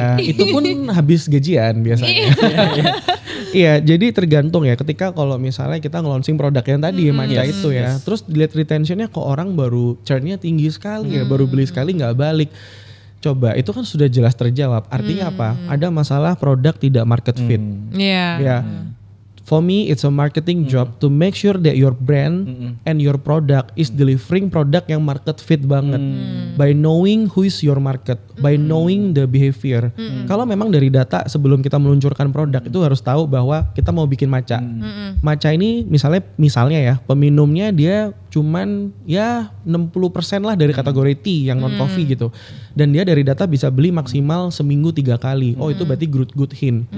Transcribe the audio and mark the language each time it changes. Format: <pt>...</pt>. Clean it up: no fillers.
<id>Iya, itu pun habis gajian biasanya. Iya, jadi tergantung ya ketika kalau misalnya kita nge-launching produk yang tadi matcha itu ya. Terus dilihat retentionnya kok orang baru churn-nya tinggi sekali ya, baru beli sekali nggak balik. Coba itu kan sudah jelas terjawab. Artinya apa? Ada masalah produk tidak market fit. Ya.</id> <en>For me, it's a marketing job to make sure that your brand and your product is delivering product yang market fit banget. By knowing who is your market, by knowing the behavior.</en> <id>Kalau memang dari data sebelum kita meluncurkan produk itu harus tahu bahwa kita mau bikin matcha. Matcha ini misalnya ya, peminumnya dia cuman ya 60% lah dari kategori tea yang non coffee gitu. Dan dia dari data bisa beli maksimal seminggu 3 kali. Oh, itu berarti good hint.</id>